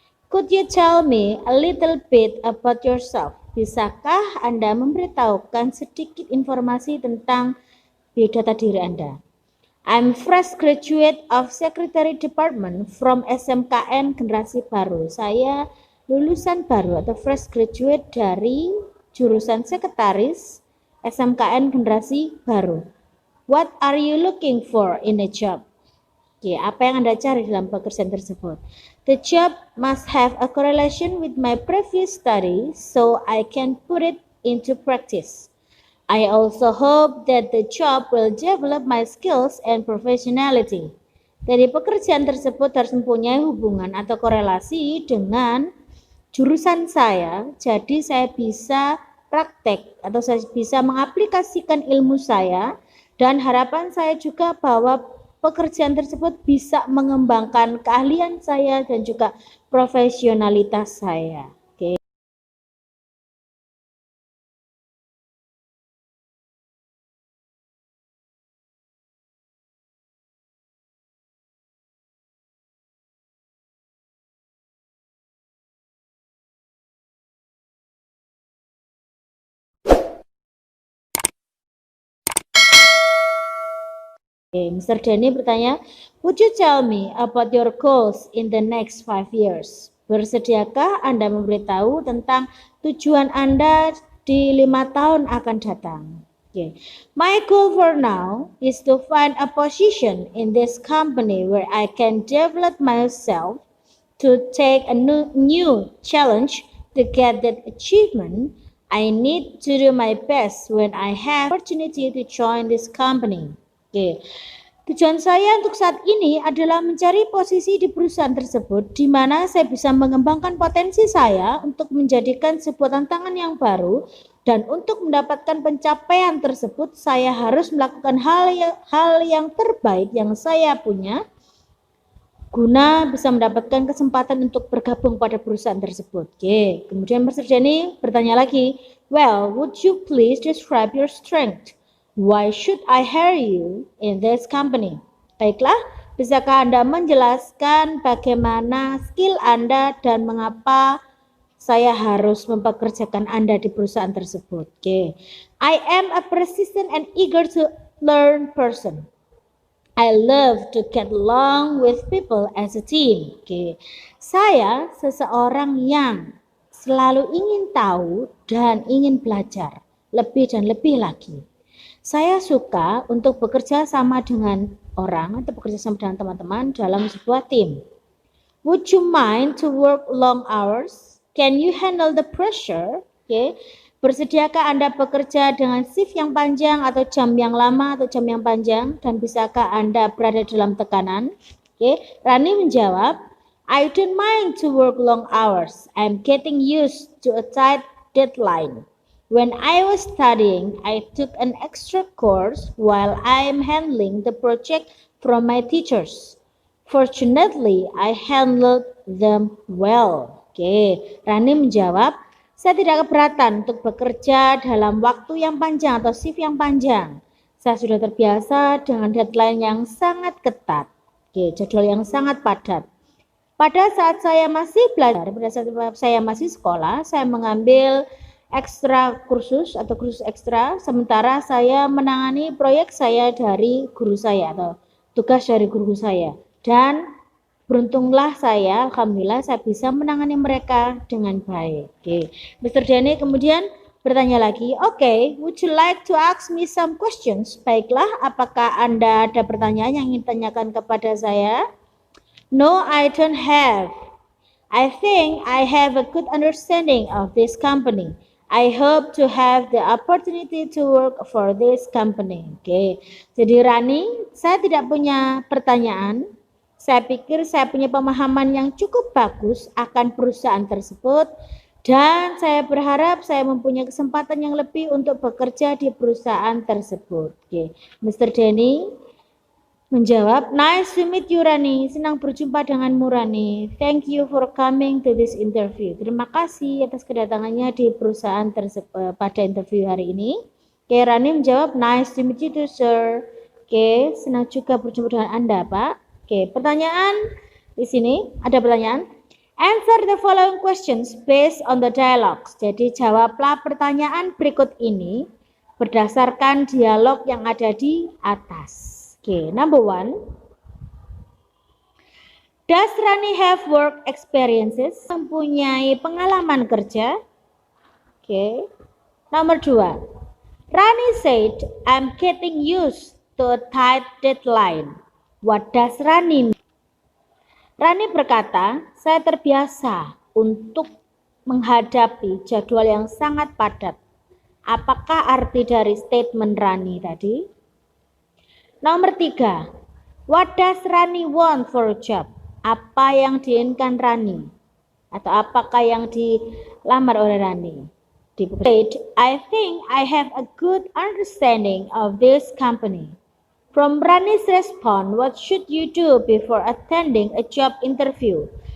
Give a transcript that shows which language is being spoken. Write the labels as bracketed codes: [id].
[en] Could you tell me a little bit about yourself? [id] Bisakah Anda memberitahukan sedikit informasi tentang biodata diri Anda? [en] I'm fresh graduate of Secretary Department from SMKN Generasi Baru. [id] Saya lulusan baru atau fresh graduate dari jurusan sekretaris SMKN Generasi Baru. [en] What are you looking for in a job? [id] Apa yang Anda cari dalam pekerjaan tersebut? [en] The job must have a correlation with my previous study so I can put it into practice. I also hope that the job will develop my skills and professionality. [id] Jadi pekerjaan tersebut harus mempunyai hubungan atau korelasi dengan jurusan saya, jadi saya bisa praktek atau saya bisa mengaplikasikan ilmu saya, dan harapan saya juga bahwa pekerjaan tersebut bisa mengembangkan keahlian saya dan juga profesionalitas saya. [en] Mr. Denny [id] bertanya, [en] would you tell me about your goals in the next 5 years? [id] Bersediakah Anda memberitahu tentang tujuan Anda di 5 tahun akan datang? [en] My goal for now is to find a position in this company where I can develop myself to take a new challenge. To get that achievement, I need to do my best when I have opportunity to join this company. [id] Tujuan saya untuk saat ini adalah mencari posisi di perusahaan tersebut di mana saya bisa mengembangkan potensi saya untuk menjadikan sebuah tantangan yang baru, dan untuk mendapatkan pencapaian tersebut saya harus melakukan hal yang terbaik yang saya punya guna bisa mendapatkan kesempatan untuk bergabung pada perusahaan tersebut. Kemudian Mr. [en] Denny [id] bertanya lagi, [en] well, would you please describe your strength? Why should I hire you in this company? [id] Baiklah, bisakah Anda menjelaskan bagaimana skill Anda dan mengapa saya harus mempekerjakan Anda di perusahaan tersebut? [en] I am a persistent and eager to learn person. I love to get along with people as a team. [id] Oke. Saya seseorang yang selalu ingin tahu dan ingin belajar lebih dan lebih lagi. Saya suka untuk bekerja sama dengan orang atau bekerja sama dengan teman-teman dalam sebuah tim. [en] Would you mind to work long hours? Can you handle the pressure? [id] Oke. Bersediakah Anda bekerja dengan shift yang panjang atau jam yang lama atau jam yang panjang, dan bisakah Anda berada dalam tekanan? Oke. Rani menjawab, [en] I don't mind to work long hours. I'm getting used to a tight deadline. When I was studying, I took an extra course while I'm handling the project from my teachers. Fortunately, I handled them well. [id] Oke, Rani menjawab, saya tidak keberatan untuk bekerja dalam waktu yang panjang atau shift yang panjang. Saya sudah terbiasa dengan deadline yang sangat ketat. Oke, jadwal yang sangat padat. Pada saat saya masih belajar, pada saat saya masih sekolah, saya mengambil ekstra kursus atau kursus ekstra, sementara saya menangani proyek saya dari guru saya atau tugas dari guru saya. Dan beruntunglah saya, alhamdulillah saya bisa menangani mereka dengan baik. Oke. Mr. [en] Denny [id] kemudian bertanya lagi, [en] okay, would you like to ask me some questions? [id] Baiklah, apakah Anda ada pertanyaan yang ingin tanyakan kepada saya? [en] No, I don't have. I think I have a good understanding of this company. I hope to have the opportunity to work for this company. [id] Oke. Jadi Rani, saya tidak punya pertanyaan. Saya pikir saya punya pemahaman yang cukup bagus akan perusahaan tersebut, dan saya berharap saya mempunyai kesempatan yang lebih untuk bekerja di perusahaan tersebut. Oke. Mr. Denny menjawab, [en] nice to meet you Rani, [id] senang berjumpa denganmu Rani. [en] Thank you for coming to this interview. [id] Terima kasih atas kedatangannya di perusahaan tersebut pada interview hari ini. Oke, Rani menjawab, [en] nice to meet you too sir. [id] Oke, senang juga berjumpa dengan Anda Pak. Oke, pertanyaan di sini ada pertanyaan. [en] Answer the following questions based on the dialogues. [id] Jadi jawablah pertanyaan berikut ini berdasarkan dialog yang ada di atas. [en] Okay, number 1. Does Rani have work experiences? [id] Mempunyai pengalaman kerja. [en] Okay. Number 2. Rani said, I'm getting used to a tight deadline. What does Rani mean? [id] Rani berkata, saya terbiasa untuk menghadapi jadwal yang sangat padat. Apakah arti dari statement Rani tadi? Nomor 3, [en] what does Rani want for a job? [id] Apa yang diinginkan Rani? Atau apakah yang dilamar oleh Rani? [en] I think I have a good understanding of this company. From Rani's response, what should you do before attending a job interview?